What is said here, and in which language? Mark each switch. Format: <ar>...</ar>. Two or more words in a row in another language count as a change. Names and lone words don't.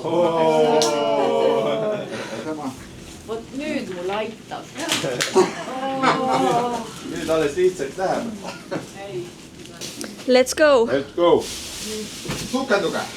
<et>Nüüd alles lihtsalt läheb.</et> <en>Let's go! Let's go!</en> <et>Sukenduge!</et>